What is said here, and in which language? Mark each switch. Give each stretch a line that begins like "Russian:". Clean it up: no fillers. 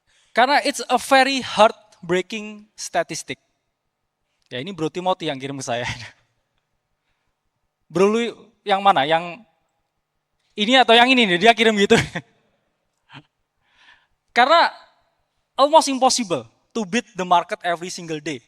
Indonesian: Karena
English: it's a very heartbreaking statistic.
Indonesian: Ya ini Bro Timothy yang kirim ke saya. Bro lu yang mana? Yang ini atau yang ini nih? Dia kirim gitu. Karena
English: almost impossible to beat the market every single day.